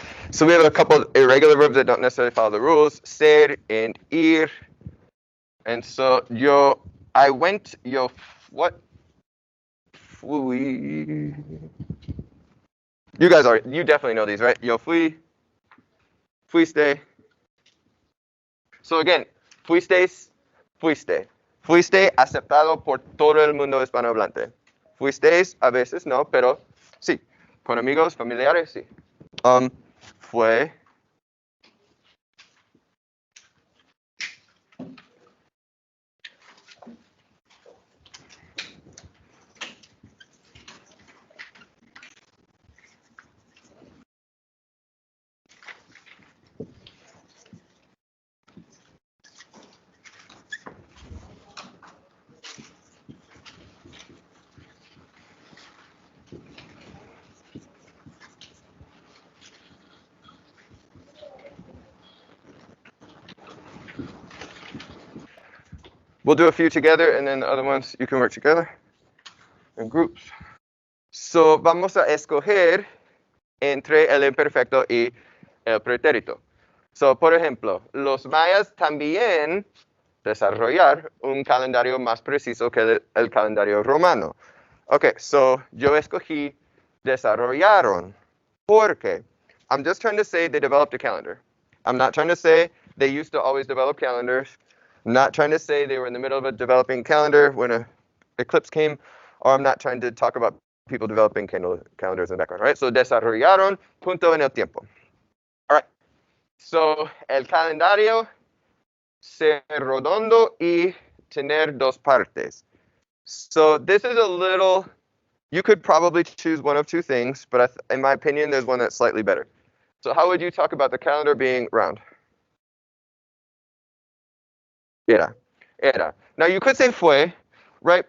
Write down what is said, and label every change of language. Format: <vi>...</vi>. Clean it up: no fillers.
<en>So we have a couple of irregular verbs that don't necessarily follow the rules, ser and ir. And so I went, what? Fui. You definitely know these, right?</en> <es>Yo fuiste. So again, fuiste aceptado por todo el mundo hispanohablante. Fuisteis, a veces no, pero sí. Con amigos, familiares, sí. Fue.</es> <en>We'll do a few together, and then the other ones you can work together in groups.</en> <es>So, vamos a escoger entre el imperfecto y el pretérito. So, por ejemplo, los mayas también desarrollar un calendario más preciso que el calendario romano. Okay, so yo escogí desarrollaron. Porque</es> <en>I'm just trying to say they developed a calendar. I'm not trying to say they used to always develop calendars. I'm not trying to say they were in the middle of a developing calendar when an eclipse came. Or I'm not trying to talk about people developing calendars in the background, right?</en> <es>So desarrollaron punto en el tiempo. All right. So el calendario ser redondo y tener dos partes.</es> <en>So this is a little, you could probably choose one of two things, but in my opinion, there's one that's slightly better. So how would you talk about the calendar being round? Era. Era. Now you could say fue, right?</en>